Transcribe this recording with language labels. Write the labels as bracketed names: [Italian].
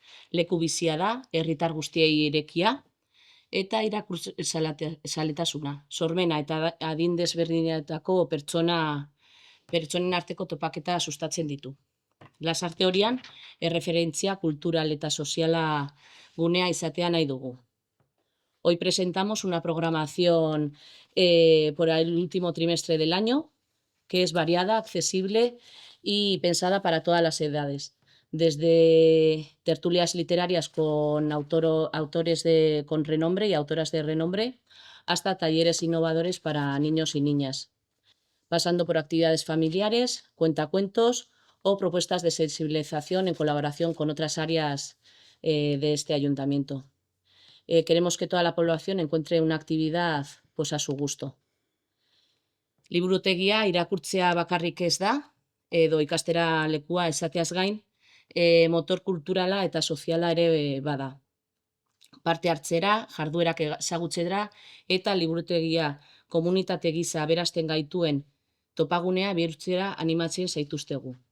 [Basque] Leku bizia da, herritar guztiei irekia, eta irakurzaletasuna, sormena eta adin desberdinetako pertsonen arteko topaketa sustatzen ditu. Lasarte horian, erreferentzia kultural eta soziala gunea izatea nahi dugu. [Spanish] Hoy presentamos una programación por el último trimestre del año, que es variada, accesible y pensada para todas las edades. Desde tertulias literarias con autores con renombre y autoras de renombre, hasta talleres innovadores para niños y niñas, pasando por actividades familiares, cuentacuentos o propuestas de sensibilización en colaboración con otras áreas de este ayuntamiento. Queremos que toda la población encuentre una actividad pues, a su gusto. [Basque] Liburutegia irakurtzea bakarrik ez da, edo ikastera lekua esateaz gain, motor kulturala eta soziala ere bada. Parte hartzera, jarduerak ezagutzera eta liburutegia komunitate gisa aberasten gaituen topagunea bihurtzera animatzen zaituztegu.